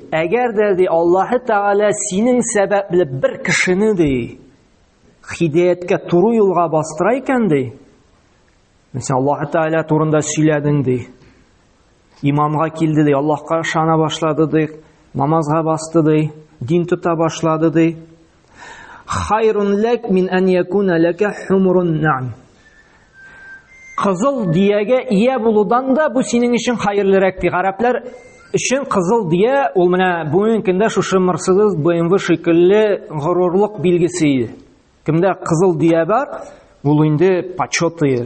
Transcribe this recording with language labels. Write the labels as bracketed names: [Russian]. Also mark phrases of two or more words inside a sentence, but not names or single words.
[Tatar] Әгәр дә ди Аллаһ Тәгалә синең сәбәпле бер кешене ди хидаяткә, туры юлга бастыра икән ди. Син Аллаһ Тәгалә турында сөйләдең ди. Имамга килде ди, Аллаһка ышана башлады ди, намазга басты ди, дин тота башлады ди. [Arabic] خير لك من أن يكون لك حمر النعم. [Tatar] Кызыл диягә ия булудан да бу синең өчен хәерлерәк ди. Гарәпләр өчен кызыл дия ул менә бүгенге көндә шушы Mercedes, BMW шикелле горурлык билгесе иде. Кемдә кызыл дия бар, ул инде почет иде.